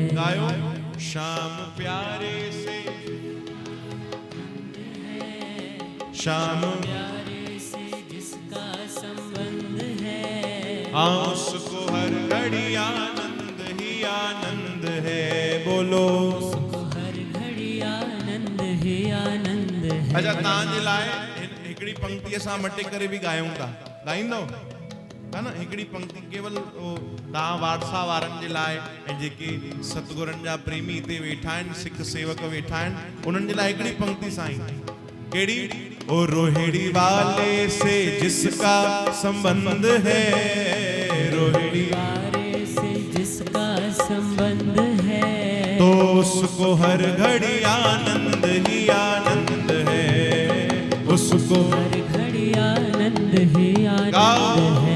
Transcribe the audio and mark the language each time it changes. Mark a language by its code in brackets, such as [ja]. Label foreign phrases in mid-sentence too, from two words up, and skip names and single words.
[hi] गायो श्याम प्यारे से, श्याम प्यारे से जिसका संबंध है, उसको हर घड़ी आनंद ही आनंद है। बोलो उसको हर घड़ी आनंद ही आनंद है। अच्छा, [sd] तव्हांजे लाइ हिकिड़ी पंक्तिअ सां मटे करे बि ॻायूं था, ॻाईंदो है ना? हिकिड़ी पंक्ति केवल तव्हां वारसा वारनि जे लाइ ऐं जेके सतगुरनि जा प्रेमी हिते वेठा आहिनि, सिख सेवक वेठा आहिनि, उन्हनि जे लाइ हिकिड़ी पंक्ति साईं। [hi] कहिड़ी? ओ रोहिड़ी वाले से जिसका संबंध है, रोहिड़ी वाले से जिसका संबंध है, तो उसको हर घड़ी आनंद ही आनंद है, उसको हर घड़ी आनंद ही आनंद है।